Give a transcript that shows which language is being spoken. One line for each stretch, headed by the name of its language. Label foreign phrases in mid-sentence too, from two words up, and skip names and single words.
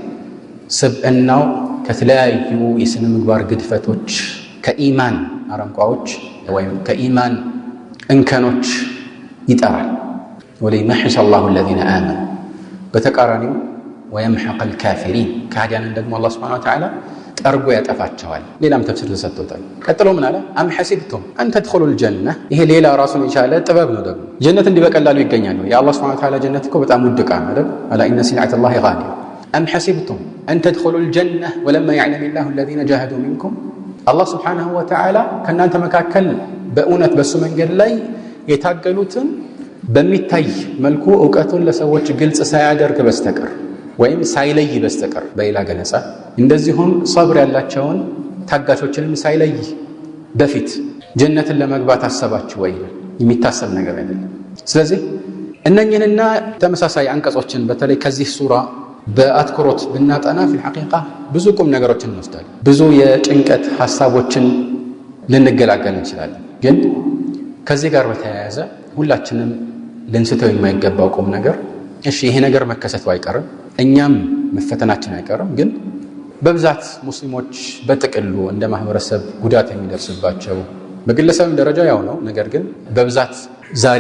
Amharic: ስብዕናው ከተለያዩ የስነ ምግባር ግድፈቶች ከኢማን አረንቋዎች ወይም ከኢማን እንከኖች ይጠራል
Arabic: وليمحص الله الذين آمنوا
Amharic: በተቃራኒው
Arabic: ويمحق الكافرين
Amharic: ከሃዲያንን ደግሞ አላህ
Arabic: سبحانه وتعالى
Amharic: ጠርጎ ያጠፋቸዋል ሌላም ተፍሲር ተሰጥቶታል ቀጥሎ ምን አለ
Arabic: أم حسبتم أن تدخلوا الجنة
Amharic: ይሄ ሌላ ራሱን የቻለ ጥበብ ነው ደግሞ ጀነት እንዲበቀላሉ ይገኛሉ የአላህ
Arabic: سبحانه وتعالى
Amharic: ጀነት እኮ በጣም ውድ ዕቃ ነው አይደል
Arabic: ألا إن سلعة الله غالية أم حسبتم أن تدخلوا الجنة ولما يعلم الله الذين جاهدوا منكم
Amharic: አላህ
Arabic: سبحانه وتعالى
Amharic: ከናንተ መካከል በእውነት በሱ መንገድ ላይ የታገሉትን በሚታይ መልኩ ዕውቀቱን ለሰዎች ግልጽ ሳያደርግ በስተቀር ወይም ሳይለይ በስተቀር በሌላ ገለጻ እንደዚሁም ሰብር ያላቸውን ታጋቾችንም ሳይለይ በፊት ጀነትን ለመግባት አሰባችሁ ወይ የሚታሰብ ነገር አይደለም ስለዚህ እነኚህንና ተመሳሳይ አንቀጾችን በተለይ ከዚህ ሱራ በአትኩሮት ብናጠና
Arabic: في الحقيقة
Amharic: ብዙ ቁም ነገሮችን እንወስዳለን ብዙ የጭንቀት ሐሳቦችን ልንገላገል እንችላለን ግን ከዚህ ጋር በተያያዘ ሁላችንም ልንስተው የማይገባው ቁም ነገር እሺ ይሄ ነገር መከሰቱ አይቀርም እኛም መፈተናችን አይቀርም ግን በብዛት ሙስሊሞች በጥቅሉ እንደ ማህበረሰብ ጉዳት የሚደርስባቸው በግለሰብ ደረጃ ያው ነው ነገር ግን በብዛት ዛሬ